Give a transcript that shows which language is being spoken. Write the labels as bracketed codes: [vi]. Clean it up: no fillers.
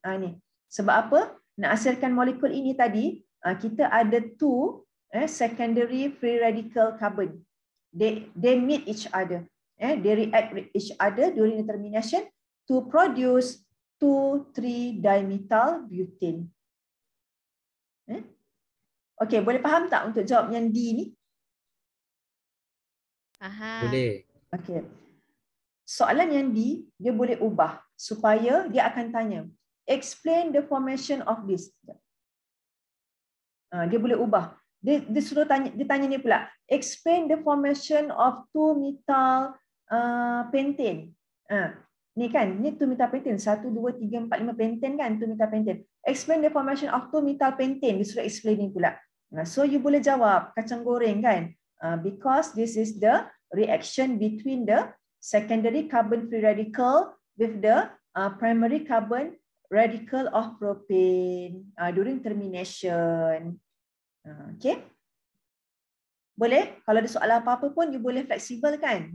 [ms] Ni. Sebab apa? Nak hasilkan molekul ini tadi, kita ada [en] two secondary free radical carbon. They meet each other. They react with each other during the termination to produce 2,3-dimethyl butane. [ms] Okey, boleh faham tak untuk jawab yang D ni? Faham. Boleh. Okey. Soalan yang D, dia boleh ubah supaya dia akan tanya, [en] explain the formation of this. [ms] Dia boleh ubah. Dia suruh tanya, dia tanya ni pula, [en] explain the formation of 2-methyl pentane. [ms] Ni kan, ni 2-methyl pentane. 1, 2, 3, 4, 5 pentane kan, 2-methyl pentane. [en] Explain the formation of 2-methyl pentane. [ms] Dia suruh explain ni pula. So you boleh jawab kacang goreng kan. [en] Because this is the reaction between the secondary carbon free radical with the primary carbon radical of propane during termination. [ms] Okay. Boleh? Kalau ada soalan apa-apa pun, you boleh fleksibel kan?